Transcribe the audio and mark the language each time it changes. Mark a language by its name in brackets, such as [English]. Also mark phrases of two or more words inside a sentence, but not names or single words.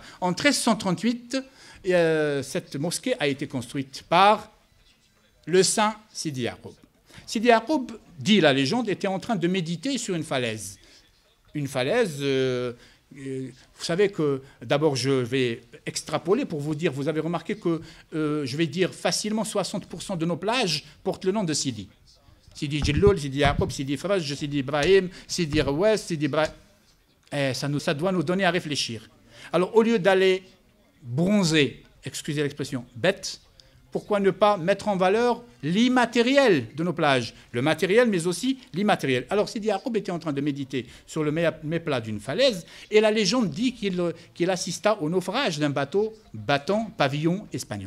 [French] En 1338, cette mosquée a été construite par le saint Sidi Yacoub. Sidi Yacoub, dit la légende, était en train de méditer sur une falaise. Une falaise, vous savez que, d'abord je vais extrapoler pour vous dire, vous avez remarqué que je vais dire facilement 60% de nos plages portent le nom de Sidi. Sidi Djilloul, Sidi Yacoub, Sidi Faraj, Sidi Ibrahim, Sidi Rouès, Sidi Ibrahim. Ça doit nous donner à réfléchir. Alors au lieu d'aller bronzer, excusez l'expression, bête, pourquoi ne pas mettre en valeur l'immatériel de nos plages? Le matériel, mais aussi l'immatériel. Alors Sidi Yacoub était en train de méditer sur le méplat d'une falaise, et la légende dit qu'il assista au naufrage d'un bateau battant pavillon espagnol.